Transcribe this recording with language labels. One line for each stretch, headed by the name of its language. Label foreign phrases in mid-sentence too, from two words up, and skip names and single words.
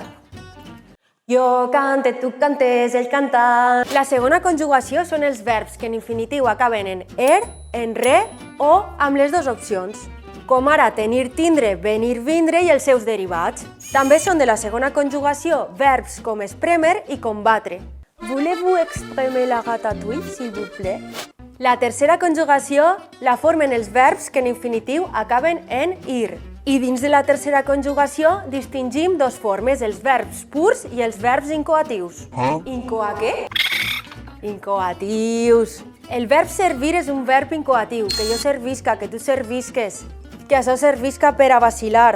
Catalan: Jo cante, tu cantes, ell canta. La segona conjugació són els verbs que en infinitiu acaben en en re o amb les dues opcions, com ara tenir, tindre, venir, vindre i els seus derivats. També són de la segona conjugació verbs com espremer i combatre.
French: Voulez-vous exprimer la ratatouille, s'il vous plaît?
Catalan: La tercera conjugació la formen els verbs que en infinitiu acaben en ir. I dins de la tercera conjugació distingim dos formes, els verbs purs i els verbs incoatius. Què? Incoatius. El verb servir és un verb incoatiu, que jo servisca, que tu servisques, que això servisca per a vacilar.